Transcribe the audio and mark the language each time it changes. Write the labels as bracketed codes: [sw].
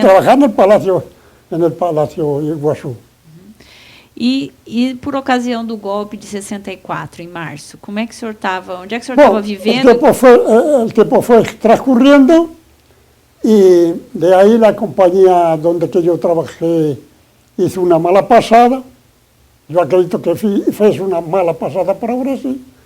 [es] trabajaba en el Palacio Iguazú. [pt] E por ocasião do golpe de 64, em março, como é que o senhor estava? Onde é que o senhor estava vivendo? [es] El tiempo fue transcurriendo y de ahí la compañía donde que yo trabajé hizo una mala pasada yo acredito que fez una mala pasada para Brasil.